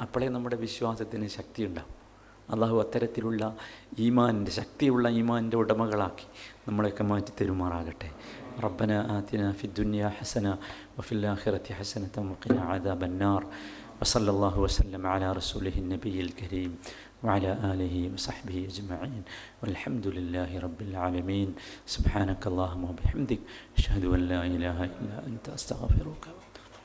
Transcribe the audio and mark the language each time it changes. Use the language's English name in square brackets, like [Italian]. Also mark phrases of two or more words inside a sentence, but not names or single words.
[Malayalam] അപ്പോഴേ നമ്മുടെ വിശ്വാസത്തിന് ശക്തി ഉണ്ടാവും. അള്ളാഹു അത്തരത്തിലുള്ള ഈമാനിൻ്റെ ശക്തിയുള്ള ഈമാനിൻ്റെ ഉടമകളാക്കി നമ്മളെയൊക്കെ മാറ്റി തരുമാറാകട്ടെ. [Arabic] ربنا آتنا في الدنيا حسنة وفي الآخرة حسنة وقنا عذاب النار. وصلى الله وسلم على رسوله النبي الكريم وعلى آله وصحبه أجمعين والحمد لله رب العالمين. سبحانك اللهم وبحمدك أشهد أن لا إله إلا أنت أستغفرك.